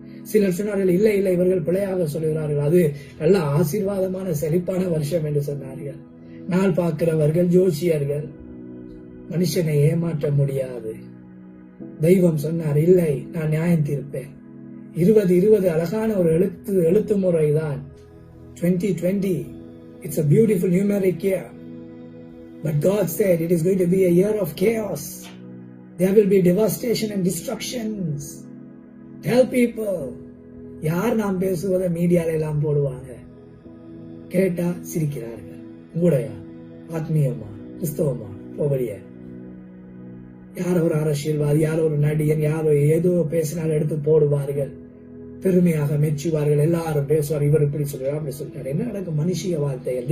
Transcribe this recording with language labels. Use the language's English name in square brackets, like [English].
[Tamil] சிலர் சொன்னார்கள், இல்லை இல்லை இவர்கள் பிழையாக சொல்லுகிறார்கள், அது நல்ல ஆசீர்வாதமான செழிப்பான வருஷம் என்று சொன்னார்கள். நாள் பார்க்கிறவர்கள், ஜோசியர்கள் மனுஷனை ஏமாற்ற முடியாது. தெய்வம் சொன்னார், இல்லை நான் நியாயம் தீர்ப்பேன். 2020 அழகான ஒரு எழுத்து முறைதான். [English] 2020 it's a beautiful numeric year. But God said it is going to be a year of chaos. There will be devastation and destructions. Tell people. [Tamil] யார் நாம் பேசுவதை மீடியால எல்லாம் போடுவாங்க, கேட்டா சிரிக்கிறார்கள். உங்களுடைய ஆத்மீயமா கிறிஸ்தவமா போவடிய யாரோ ஒரு அரசியல்வாதி, யாரோ ஒரு நடிகன், யாரோ ஏதோ பேசினால் எடுத்து போடுவார்கள், பெருமையாக மெச்சுவார்கள், எல்லாரும் பேசுவார், இவர் இப்படி சொல்றார் அப்படி சொல்றாரு. என்ன நடக்கும்? மனுஷிய வார்த்தைகள்.